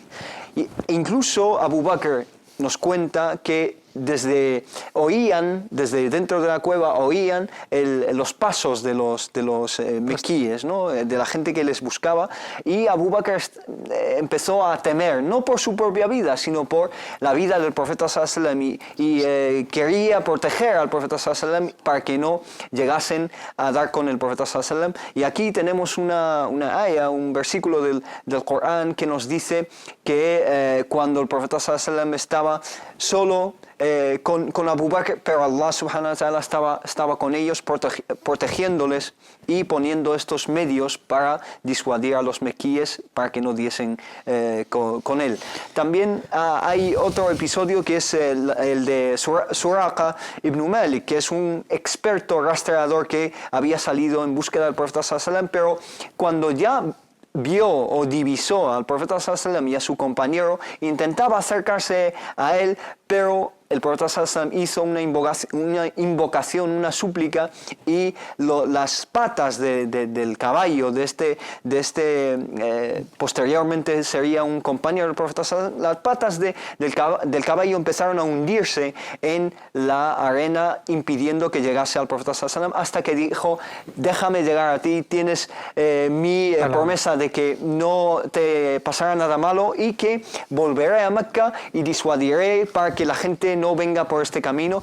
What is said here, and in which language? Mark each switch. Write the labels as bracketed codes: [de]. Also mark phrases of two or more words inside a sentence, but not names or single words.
[es] Incluso Abu Bakr nos cuenta que desde dentro de la cueva oían los pasos de los mequíes, ¿no?, de la gente que les buscaba, y Abu Bakr empezó a temer, no por su propia vida, sino por la vida del profeta [ar] صلى الله عليه وسلم, [es] y quería proteger al profeta [ar] صلى الله عليه وسلم [es] para que no llegasen a dar con el profeta [ar] صلى الله عليه وسلم. [es] Y aquí tenemos un versículo del Corán que nos dice que cuando el profeta [ar] صلى الله عليه وسلم [es] estaba solo con Abu Bakr, pero [ar] الله سبحانه وتعالى [es] estaba con ellos, protegiéndoles y poniendo estos medios para disuadir a los mequíes para que no diesen con él. También hay otro episodio que es el de Suraqa ibn Malik, que es un experto rastreador que había salido en búsqueda del profeta [ar] صلى الله عليه وسلم, [es] pero cuando ya vio o divisó al profeta [ar] صلى الله عليه وسلم [es] y a su compañero, intentaba acercarse a él, pero el profeta sallam hizo una invocación, una súplica, y las patas del caballo, posteriormente sería un compañero del profeta sallam, las patas del caballo empezaron a hundirse en la arena, impidiendo que llegase al profeta sallam, hasta que dijo: déjame llegar a ti, tienes mi promesa de que no te pasará nada malo y que volveré a Mecca y disuadiré para que la gente no venga por este camino.